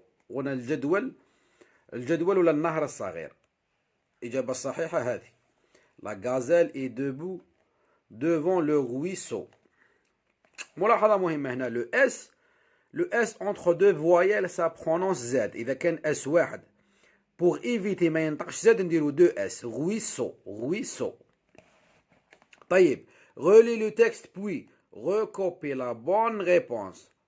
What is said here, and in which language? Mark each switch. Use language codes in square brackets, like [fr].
[ar] هنا الجدول ولا النهر الصغير. الإجابة الصحيحة هذه. [fr] La gazelle est debout devant le ruisseau. [ar] ملاحظة مهمة هنا. [fr] Le S entre deux voyelles ça prononce Z. [ar] إذا كان S واحد [fr] pour éviter [ar] ما ينطقش Z نديرو 2S. [fr] ruisseau. [ar] طيب [fr] relis le texte puis recopie la bonne réponse.